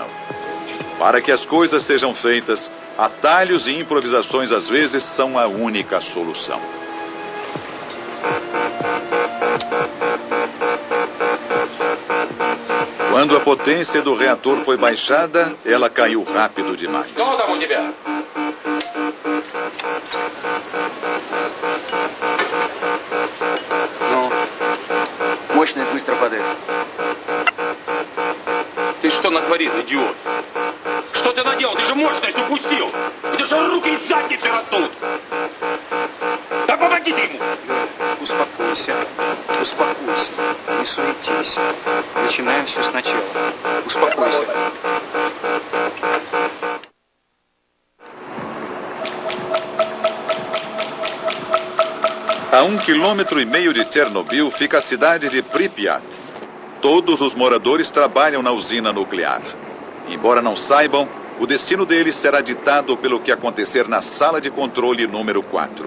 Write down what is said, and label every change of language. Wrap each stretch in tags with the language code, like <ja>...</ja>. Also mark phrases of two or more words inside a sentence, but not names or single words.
<pt>Para que as coisas sejam feitas, atalhos e improvisações às vezes são a única solução. Quando a potência do reator foi baixada, ela caiu rápido demais.</pt> <ru>Мощность быстро падает. Ты что натворил, идиот? Что ты наделал? Ты же мощность упустил! Это же руки из задницы растут! Да помоги ты ему! Успокойся, успокойся, не суетись. Начинаем все сначала. Успокойся.</ru> <pt>A 1,5 km de Chernobyl fica a cidade de Pripyat. Todos os moradores trabalham na usina nuclear. Embora não saibam, o destino deles será ditado pelo que acontecer na sala de controle número 4.</pt>